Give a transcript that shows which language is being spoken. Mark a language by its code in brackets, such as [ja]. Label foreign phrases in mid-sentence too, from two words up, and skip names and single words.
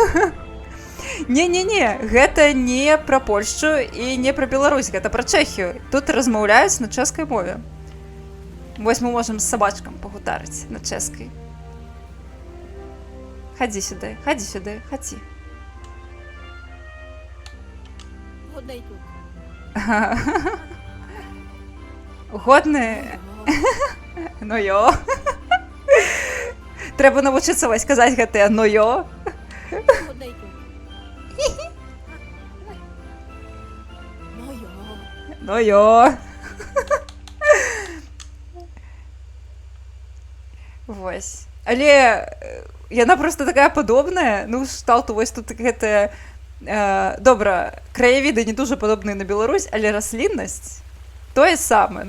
[be] Не, гэта не пра Польшчу і не пра Беларусь, гэта пра Чэхію. Тут размаўляюць на чэшскай мове. Вось мы можам з сабачкам пагутарыць на чэшскай. Хадзі сюды, хадзі. [cs] Hodnej kluk. [be] Годны? [cs] No jo. [be] Трэба навучыцца вось казаць гэтыя [cs] no jo. Hodnej kluk. No jo. [be] Вось. Але яна проста такая падобная, ну, шталту вось тут гэтая добра, краявіды не дуже падобныя на Беларусь, але расліннасць тое самае.